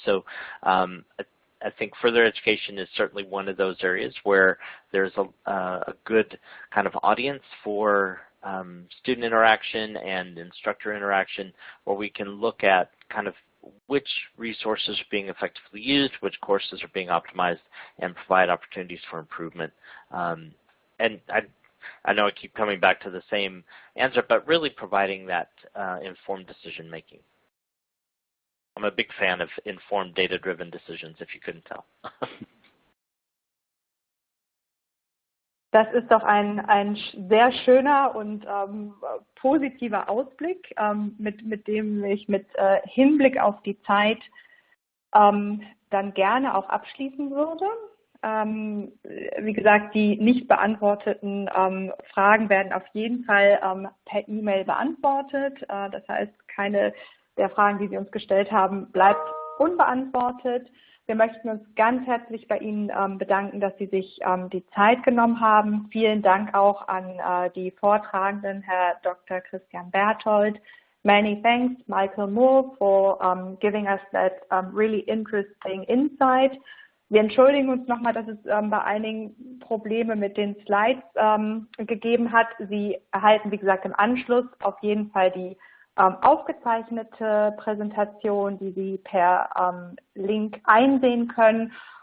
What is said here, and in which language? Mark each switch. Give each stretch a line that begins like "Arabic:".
English: So I think further education is certainly one of those areas where there's a good kind of audience for student interaction and instructor interaction, where we can look at kind of which resources are being effectively used, which courses are being optimized, and provide opportunities for improvement. And I know I keep coming back to the same answer, but really providing that informed decision making. I'm a big fan of informed, data-driven decisions, if you couldn't tell.
German: Das ist doch ein sehr schöner und positiver Ausblick, mit dem ich mit Hinblick auf die Zeit dann gerne auch abschließen würde. Wie gesagt, die nicht beantworteten Fragen werden auf jeden Fall per E-Mail beantwortet. Das heißt, keine der Fragen, die Sie uns gestellt haben, bleibt unbeantwortet. Wir möchten uns ganz herzlich bei Ihnen bedanken, dass Sie sich die Zeit genommen haben. Vielen Dank auch an die Vortragenden, Herr Dr. Christian Berthold.
English: Many thanks, Michael Moore, for giving us that really interesting insight.
German: Wir entschuldigen uns nochmal, dass es bei einigen Probleme mit den Slides gegeben hat. Sie erhalten, wie gesagt, im Anschluss auf jeden Fall die aufgezeichnete Präsentation, die Sie per Link einsehen können.